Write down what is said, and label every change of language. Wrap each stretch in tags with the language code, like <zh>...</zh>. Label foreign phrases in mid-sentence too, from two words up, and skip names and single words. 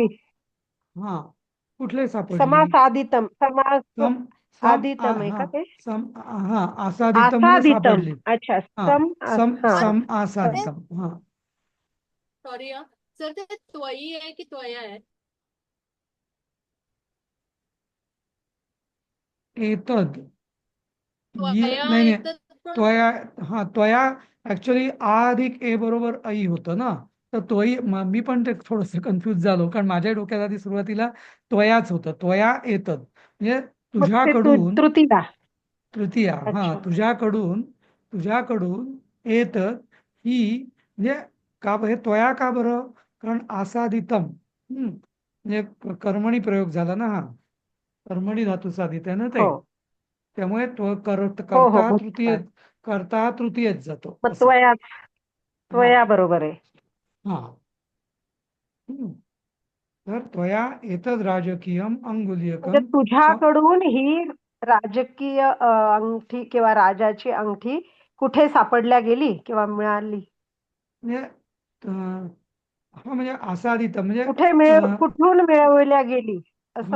<mr>हा कुठले सापडली?</mr> <sa>समासादितम, समास सम सम</sa> <mr>आदितम आहे हा का ते? सम हा आसादितम म्हणजे आसादितम. सापडली. अच्छा, हा सम हा.</mr> <sa>सम आसादितम. हा</sa> <en>sorry sir,</en> <mr>ते त्वयी आहे की त्वया आहे? एतद त्वया नाही आहे नाही. तर पण त्वया. हा त्वया ऍक्च्युली आ अधिक ए बरोबर ऐ होतं ना. तर त्वयी मी पण ते थोडस कन्फ्युज झालो, कारण माझ्या डोक्यात आधी सुरुवातीला त्वयाच होतं.</mr> <sa>त्वया एतद</sa> <mr>म्हणजे मग ते तुझ्याकडून. तृतीया. तृतीया. हा अच्छा. तुझ्याकडून एतद ही म्हणजे का हे त्वया का बरं? कारण आसादितम. म्हणजे कर्मणी प्रयोग झाला ना हा. कर्मणी धातू साधित आहे ना ते. हो त्यामुळे तो हो हो, करता तृतीय, भूतकाळ. करता तृतीयच जातो मग असं. त्वया, हा त्वया बरोबर आहे. हा हम्म. तर</mr> <sa>त्वया एतद राजकीयम</sa> <mr>म्हणजे अंगुलीयकम. तुझ्याकडून ही राजकीय अंगठी किंवा राजाची अंगठी कुठे सापडल्या गेली किंवा मिळाली? म्हणजे हा म्हणजे आसादित म्हणजे कुठे कुठून मिळवल्या गेली असं</mr>